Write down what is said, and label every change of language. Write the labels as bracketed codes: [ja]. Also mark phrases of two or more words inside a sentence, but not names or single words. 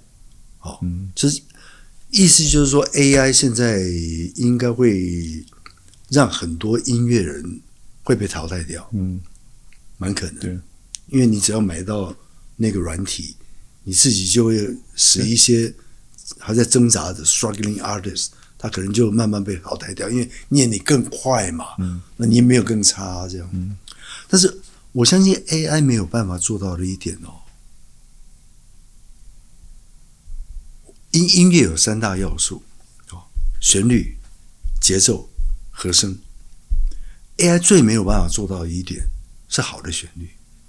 [zh] 就是意思就是說 ，AI 現在應該會讓很多音樂人會被淘汰掉，蠻可能。對，因為你只要買到那個軟體，你自己就會使一些還在掙扎的 [en] struggling artist， [zh] 他可能就慢慢被淘汰掉，因為念你更快嘛，那你也沒有更差這樣。但是我相信 AI 沒有辦法做到的一點哦。音樂有3大要素，旋律、節奏、和聲。AI 最沒有辦法做到的一點是好的旋律。